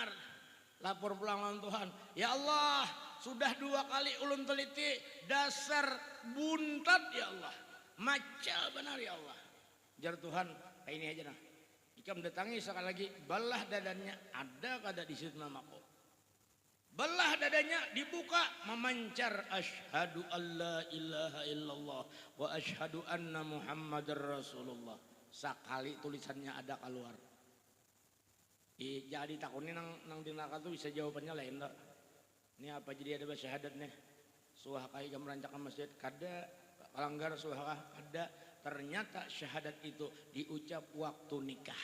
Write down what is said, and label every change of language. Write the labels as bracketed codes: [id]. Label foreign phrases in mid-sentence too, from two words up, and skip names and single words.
[bjn] Lapor pulang lawan Tuhan, [ar] ya Allah [bjn] sudah 2 kali ulun teliti, dasar buntat [ar] ya Allah, [bjn] macal benar [ar] ya Allah. [bjn] Jar Tuhan, kayak ini aja nah, jika mendatangi sekali lagi, belah dadanya, ada kada di situ namaku. Belah dadanya dibuka, memancar [ar] أشهد أن لا إله إلا الله وأشهد أن محمدا رسول الله. [bjn] Sekali tulisannya ada keluar. Jadi takunin nang di neraka tuh bisa jawabannya lain tak? Ini apa jadi ada syahadat nih? Suah kai merancangkan masjid kada, kalanggar suah ada. Ternyata syahadat itu diucap waktu nikah.